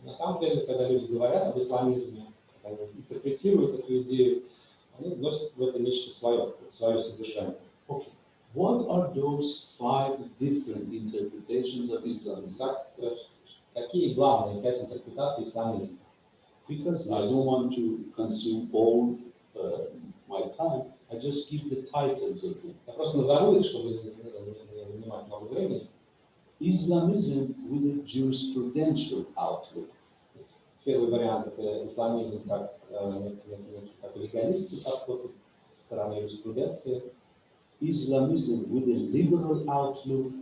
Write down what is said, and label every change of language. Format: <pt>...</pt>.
<ru>На самом деле, когда люди говорят об исламизме, когда интерпретируют эту идею, они вносят в это нечто свое содержание.</ru> <en>Okay. What are those 5 different interpretations of Islamism?</en> <ru>Какие главные 5 интерпретаций исламизма?</ru> <en>Because I don't want to consume all my time, I just give the titles of them.</en> <ru>Я просто назову их, чтобы не занимать много времени.</ru> <en>Islamism with a jurisprudential outlook.</en> <ru>Первый вариант – это исламизм как легалистский подход со стороны юриспруденции.</ru> <en>Islamism with a liberal outlook.</en>